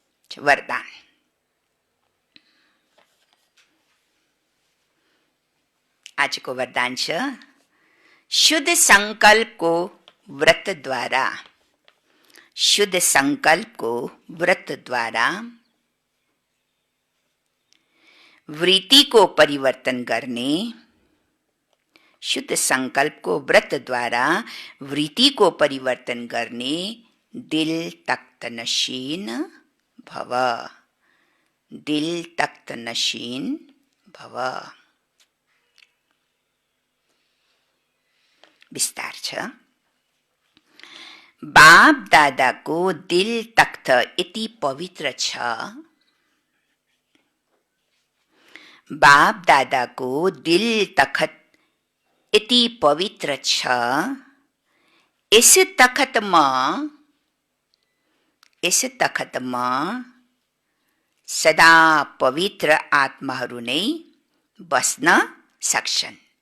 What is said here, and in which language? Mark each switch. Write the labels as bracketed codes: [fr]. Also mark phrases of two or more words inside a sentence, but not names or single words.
[ne] वरदान। आजको वरदान छ शुद्ध संकल्पको व्रतद्वारा, शुद्ध संकल्पको व्रतद्वारा वृत्तिको परिवर्तन गर्ने, शुद्ध संकल्पको व्रतद्वारा वृत्तिको परिवर्तन गर्ने [hi] दिल तख्त नशीन भव, दिल तख्त नशीन भव। [ne] विस्तार छ। बाप दादाको दिल तख्त यति पवित्र छ, बाप दादाको दिल तख्त यति पवित्र छ, यस तख्तमा सदा पवित्र आत्माहरू नै बस्न सक्छन्।